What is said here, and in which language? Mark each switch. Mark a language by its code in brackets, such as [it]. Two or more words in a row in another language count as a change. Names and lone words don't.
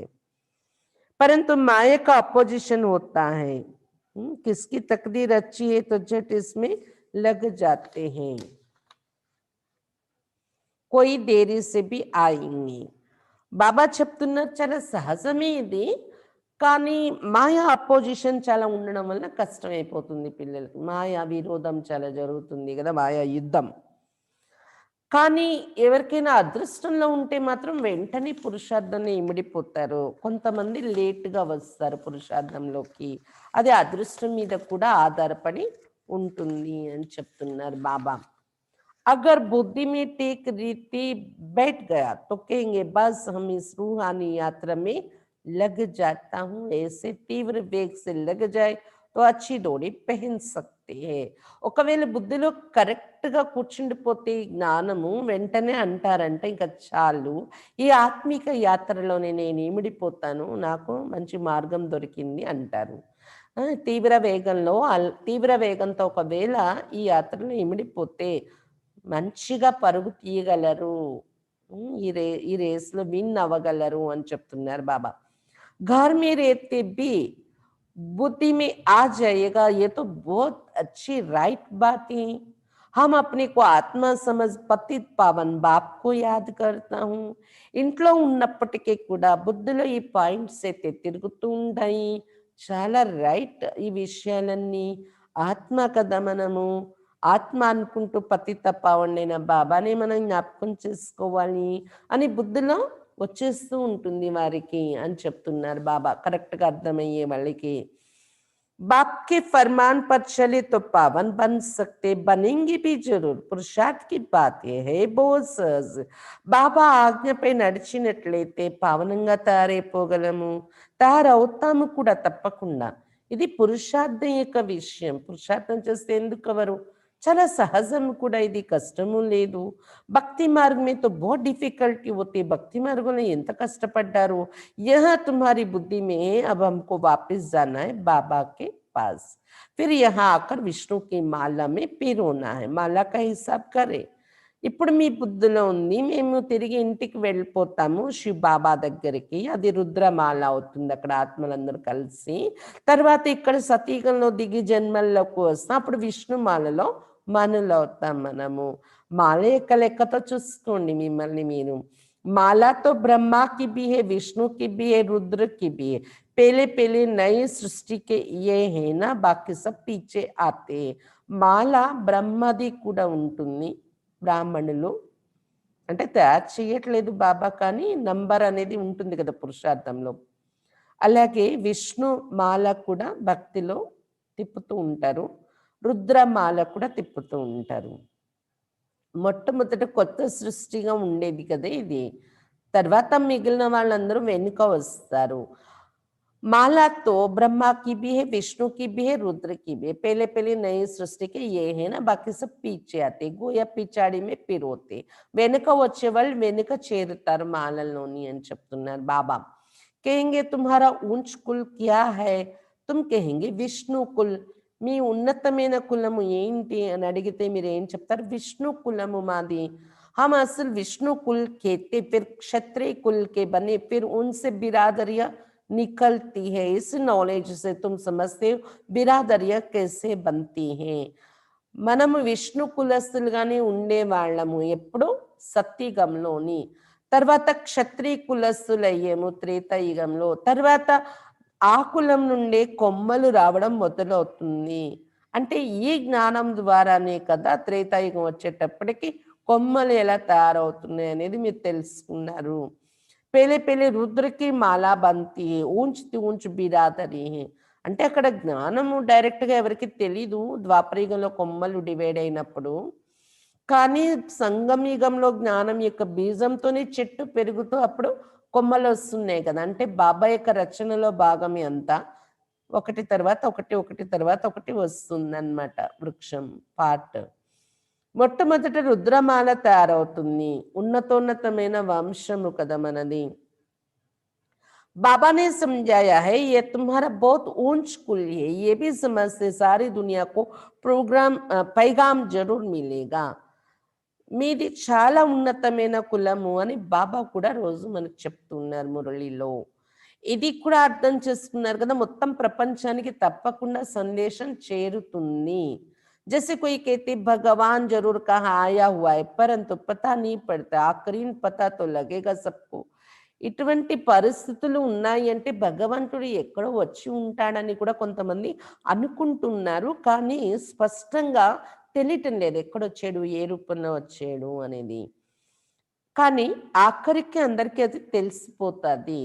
[hi] परंतु माया का अपोजिशन होता है. किसकी तकदीर अच्छी है तो झट इसमें लग जाते हैं, कोई देरी से भी आएंगे. [te] బాబా చెప్తున్నారు చాలా సహజమే ఇది, కానీ మాయా అపోజిషన్ చాలా ఉండడం వల్ల కష్టమైపోతుంది పిల్లలకి. మాయా విరోధం చాలా జరుగుతుంది కదా, మాయా యుద్ధం. కానీ ఎవరికైనా అదృష్టంలో ఉంటే మాత్రం వెంటనే పురుషార్థంలో ఇమిడిపోతారు. కొంతమంది లేట్‌గా వస్తారు పురుషార్థంలోకి. అది అదృష్టం మీద కూడా ఆధారపడి ఉంటుంది అని చెప్తున్నారు బాబా. [hi] अगर बुद्धि में टेक रीति बैठ गया तो कहेंगे बस हम इस रूहानी यात्रा में लग जाता हूँ। ऐसे तीव्र वेग से लग जाए तो अच्छी डोरी पहन सकते हैं। [te] ఒకవేళ బుద్ధిలో కరెక్ట్‌గా కూర్చుండిపోతే ఈ జ్ఞానము వెంటనే అంటారంట ఇంక చాలు. ఈ ఆత్మిక యాత్రలోనే నేను ఇమిడిపోతాను. నాకు మంచి మార్గం దొరికింది అంటారు. తీవ్ర వేగంతో ఒకవేళ ఈ యాత్రలో ఇమిడిపోతే మంచిగా పరుగు తీయగలరు. ఈ రేస్‌లో విన్ అవ్వగలరు అని చెప్తున్నారు బాబా. [hi] घर में रहते भी बुद्धि में आ जाएगा ये तो बहुत अच्छी राइट बात है। हम अपने को आत्मा समझ पतित पावन बाप को याद करता हूँ। [te] ఇంట్లో ఉన్నప్పటికీ కూడా బుద్ధిలో ఈ పాయింట్స్ అయితే తిరుగుతూ ఉంటాయి. చాలా రైట్ ఈ విషయాలన్నీ. ఆత్మ కదా మనము. ఆత్మ అనుకుంటూ పతిత పావనుడైన బాబాని మనం జ్ఞాపకం చేసుకోవాలి అని బుద్ధిలో వచ్చేస్తూ ఉంటుంది వారికి అని చెప్తున్నారు బాబా. కరెక్ట్‌గా అర్థమయ్యే వాళ్ళకి. [hi] बाप के फरमान पर चले तो पावन बन सकते, बनेंगे भी जरूर। पुरुषार्थ की बात यह है बहुत सहज। [te] బాబా ఆజ్ఞపై నడిచినట్లయితే పావనంగా తయారైపోగలము, తయారవుతాము కూడా తప్పకుండా. ఇది పురుషార్థం యొక్క విషయం. పురుషార్థం చేస్తే ఎందుకు అవరు? చాలా సహజం కూడా ఇది, కష్టము లేదు. భక్తి మార్గం [hi] में तो बहुत डिफिकल्टी होती है। [te] భక్తి మార్గంలో ఎంత కష్టపడ్డారు. [hi] यहाँ तुम्हारी बुद्धि में अब हमको वापस जाना है बाबा के पास, फिर यहाँ आकर विष्णु की माला में पिरोना है। माला का हिसाब करें। [te] ఇప్పుడు మీ బుద్ధిలో ఉంది మేము తిరిగి ఇంటికి వెళ్ళిపోతాము శివ్ బాబా దగ్గరికి. అది రుద్రమాల అవుతుంది అక్కడ ఆత్మలందరూ కలిసి. తర్వాత ఇక్కడ సతీగంలో దిగి జన్మల్లోకి వస్తాం. అప్పుడు విష్ణుమాలలో మనులవుతాం మనము. మాల యొక్క లెక్కతో చూసుకోండి మిమ్మల్ని మీరు. [hi] माला तो ब्रह्मा की भी है, विष्णु की भी है, रुद्र की भी है। पहले पहले नई सृष्टि के ये है ना, बाकी सब पीछे आते हैं। [te] మాల బ్రహ్మది కూడా ఉంటుంది. బ్రాహ్మణులు అంటే తయారు చేయట్లేదు బాబా, కానీ నంబర్ అనేది ఉంటుంది కదా పురుషార్థంలో. అలాగే విష్ణు మాల కూడా భక్తిలో తిప్పుతూ ఉంటారు, రుద్రమాల కూడా తిప్పుతూ ఉంటారు. మొట్టమొదట కొత్త సృష్టిగా ఉండేది కదా ఇది. తర్వాత మిగిలిన వాళ్ళందరూ వెనుక వస్తారు. [hi] माला तो ब्रह्मा की भी है, विष्णु की भी है, रुद्र की भी है। पहले पहले नई सृष्टि के ये है ना, बाकी सब पीछे आते गोया पिछाड़ी में पिरोते. [te] వెనుక వచ్చే వాళ్ళు వెనుక చేరుతారు మాలలోని అని చెప్తున్నారు బాబా. [hi] कहेंगे तुम्हारा ऊंच कुल क्या है, तुम कहेंगे विष्णु कुल. [te] మీ ఉన్నతమైన కులము ఏంటి అని అడిగితే మీరు ఏం చెప్తారు? విష్ణు కులము మాది. [hi] हम असल विष्णु कुल कहते, फिर क्षत्रिय कुल के बने, फिर उनसे बिरादरियां निकलती है। इस नॉलेज से तुम समझते हो बिरादरियां कैसे बनती हैं। [te] మనము విష్ణు కులస్తులుగానే ఉండేవాళ్ళము ఎప్పుడు సత్యయుగంలోని. తర్వాత క్షత్రియ కులస్తులయ్యేము త్రేతాయుగంలో. తర్వాత ఆ కులం నుండే కొమ్మలు రావడం మొదలవుతుంది. అంటే ఈ జ్ఞానం ద్వారానే కదా త్రేతాయుగం వచ్చేటప్పటికి కొమ్మలు ఎలా తయారవుతున్నాయి అనేది మీరు తెలుసుకున్నారు. [hi] पेले पेले रुद्र की माला बनती है, ऊंच ऊंच बिरादरी है. [te] అంటే అక్కడ జ్ఞానము డైరెక్ట్గా ఎవరికి తెలీదు ద్వాపరయుగంలో కొమ్మలు డివైడ్ అయినప్పుడు. కానీ సంగమయుగంలో జ్ఞానం యొక్క బీజంతోనే చెట్టు పెరుగుతూ అప్పుడు కొమ్మలు వస్తున్నాయి కదా. అంటే బాబా యొక్క రచనలో భాగమే అంతా. ఒకటి తర్వాత ఒకటి, ఒకటి తర్వాత ఒకటి వస్తుందన్నమాట వృక్షం పార్ట్. మొట్టమొదట రుద్రమాల తయారవుతుంది. ఉన్నతోన్నతమైన వంశము కదా మనది. [hi] बाबा ने समझाया है ये तुम्हारा बहुत ऊंच कुल है, ये भी समझते सारी दुनिया को पैगाम जरूर मिलेगा. [te] మీది చాలా ఉన్నతమైన కులము అని బాబా కూడా రోజు మనకు చెప్తున్నారు మురళిలో. ఇది కూడా అర్థం చేసుకున్నారు కదా, మొత్తం ప్రపంచానికి తప్పకుండా సందేశం చేరుతుంది. [hi] जैसे कोई कहते भगवान जरूर कहाँ आया हुआ है परंतु पता नहीं पड़ता, आखिरी पता तो लगेगा सबको. [te] ఇటువంటి పరిస్థితులు ఉన్నాయి అంటే భగవంతుడు ఎక్కడో వచ్చి ఉంటాడని కూడా కొంతమంది అనుకుంటున్నారు. కానీ స్పష్టంగా తెలియటం లేదు ఎక్కడొచ్చాడు, ఏ రూపంలో వచ్చాడు అనేది. కానీ ఆఖరికి అందరికీ అది తెలిసిపోతది.